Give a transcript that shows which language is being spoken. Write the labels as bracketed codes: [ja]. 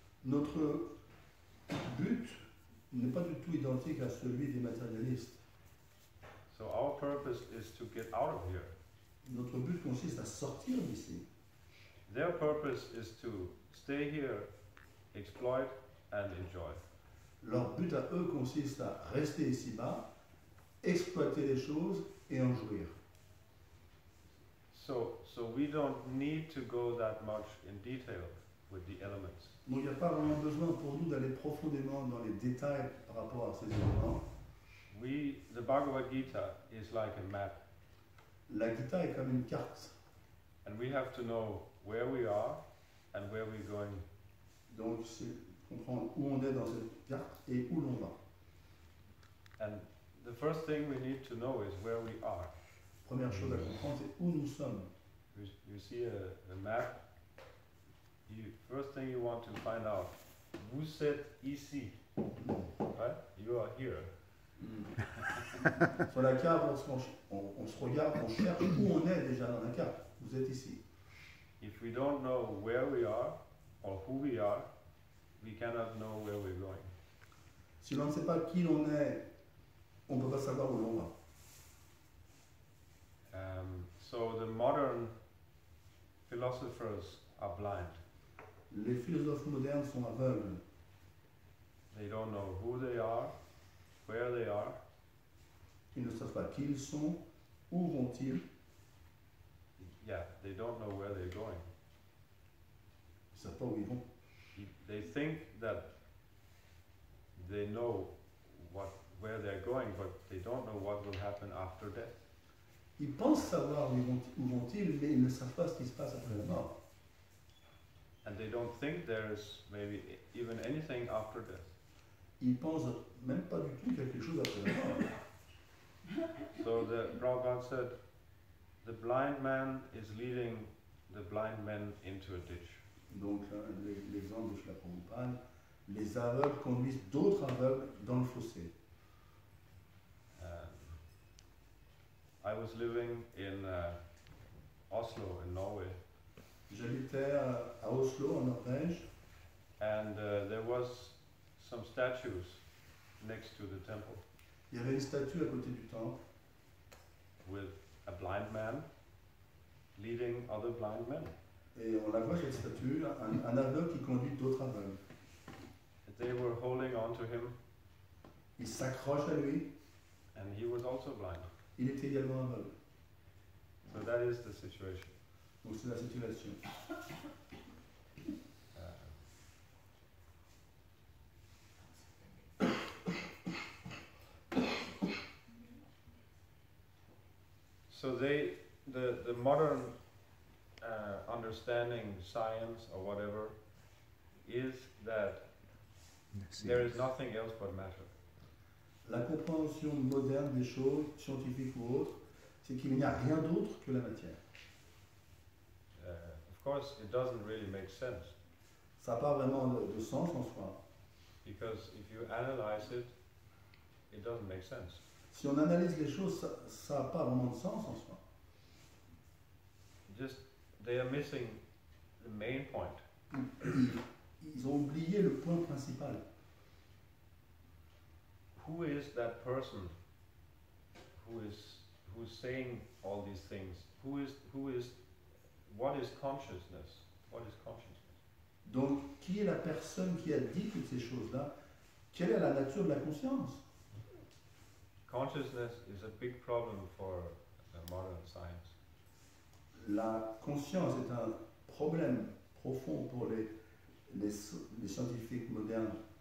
[fr] Notre but n'est pas du tout identique à celui des matérialistes. [en] So our purpose is to get out of here. [fr] Notre but consiste à sortir d'ici. [en] Their purpose is to stay here, exploit and enjoy. [fr] Leur but à eux consiste à rester ici-bas, exploiter les choses et en jouir. [en] So we don't need to go that much in detail with the elements. [fr] Donc il n'y a pas vraiment besoin pour nous d'aller profondément dans les détails par rapport à ces éléments. [en] The Bhagavad Gita is like a map, [fr] La Gita est comme une carte. [en] and we have to know where we are and where we're going. [fr] Donc c'est comprendre où on est dans cette carte et où l'on va. [en] And the first thing we need to know is where we are. [fr] Première chose à comprendre, c'est où nous sommes. [en] You see a map, first thing you want to find out, [fr] vous êtes ici, [en] right? You are here. [fr] Sur la carte, lorsqu'on on se regarde, on cherche où on est déjà dans la carte. Vous êtes ici. [en] If we don't know where we are or who we are, we cannot know where we're going. [fr] Si l'on ne sait pas qui l'on est, on ne peut pas savoir où l'on va. [en] So the modern philosophers are blind. [fr] Les philosophes modernes sont aveugles. [en] They don't know who they are, where they are, [fr] Ils ne savent pas qui ils sont, où vont-ils. [en] yeah, they don't know where they're going. [fr] Ils ne savent pas où ils vont. [en] They think that they know where they're going, but they don't know what will happen after death. [fr] Ils pensent savoir où vont-ils, mais ils ne savent pas ce qui se passe après la mort. [en] And they don't think there's maybe even anything after death. [fr] Ils pensent même pas du tout quelque chose après la mort. [en] So the Prabhupada said, the blind man is leading the blind men into a ditch. [fr] Donc l'exemple de Srila Prabhupada, les aveugles conduisent d'autres aveugles dans le fossé. [en] I was living in Oslo in Norway, [fr] J'habitais à Oslo, en Norvège, [en] and there was some statues next to the temple [fr] il y avait une statue à côté du temple [en] with a blind man leading other blind men. [fr] et on la voit cette statue, un aveugle qui conduit d'autres aveugles. [en] They were holding on to him, [fr] Il s'accroche à lui, [en] and he was also blind. [fr] il était également aveugle. [en] So that is the situation. [fr] Donc c'est la situation. [en] So the modern understanding science or whatever is that there is nothing else but matter. [fr] La compréhension moderne des choses, scientifiques ou autres, c'est qu'il n'y a rien d'autre que la matière. [en] Of course, it doesn't really make sense [fr] Ça n'a pas vraiment de sens en soi. [en] because if you analyze it, it doesn't make sense. [fr] Si on analyse les choses, ça n'a pas vraiment de sens en soi. [en] Just they are missing the main point. [fr] Ils ont oublié le point principal. [en] Who is that person who who's saying all these things? What is consciousness? What is consciousness? [fr] Donc, qui est la personne qui a dit toutes ces choses-là? Quelle est la nature de la conscience? [en] Consciousness is a big problem for modern science. [fr] La conscience est un problème profond pour les scientifiques modernes.